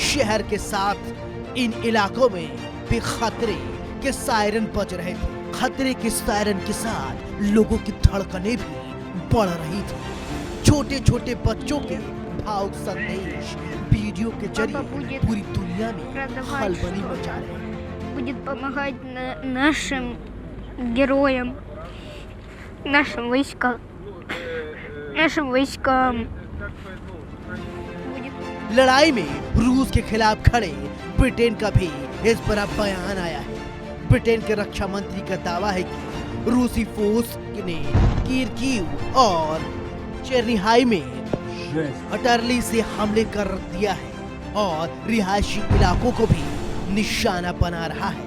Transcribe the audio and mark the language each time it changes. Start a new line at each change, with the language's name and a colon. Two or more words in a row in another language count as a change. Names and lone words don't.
Hindi: शहर के साथ इन इलाकों में भी खतरे के सायरन बज रहे थे। खतरे के सायरन के साथ लोगों की धड़कनें भी बढ़ रही थी। छोटे छोटे बच्चों के भावुक संदेश वीडियो के जरिए पूरी दुनिया में खलबली मचा रहे हैं।
Russian: Будет помогать нашим героям, нашим войскам.
Hindi: लड़ाई में रूस के खिलाफ खड़े ब्रिटेन का भी इस पर अब बयान आया है। ब्रिटेन के रक्षा मंत्री का दावा है कि रूसी फोर्स ने कीव और चेर्निहाई में अटरली से हमले कर दिया है और रिहायशी इलाकों को भी निशाना बना रहा है।